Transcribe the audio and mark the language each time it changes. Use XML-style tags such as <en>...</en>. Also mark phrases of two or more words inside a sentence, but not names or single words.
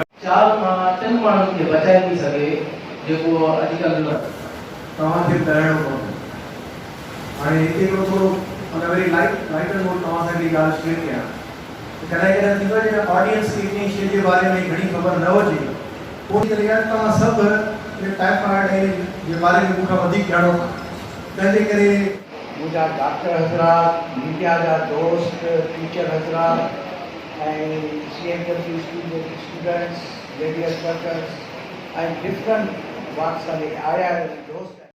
<sd>چار تن مانوں کے بچائے بھی سکے، جو اجکل तव्हां खे करणो पवंदो। हाणे हिते थोरो वरी</sd> <en>lighter note</en> <sd>तव्हां सां हिकिड़ी ॻाल्हि शेयर कयां। कॾहिं कॾहिं थींदो आहे जेका ऑडियंस खे इन शइ जे बारे में घणी ख़बर न हुजे, पोइ तरीक़े तव्हां सभु टाइफाइड जे बारे में मूंखां वधीक ॼाणो था, तंहिंजे करे मुंहिंजा डॉक्टर हज़रात, मीडिया जा दोस्त, टीचर हज़रात ऐं CMW स्कूल जे स्टूडेंट्स,</sd> <en>radius workers</en> <sd>ऐं</sd> <en>different walks</en> <sd>वाले आया दोस्त</sd>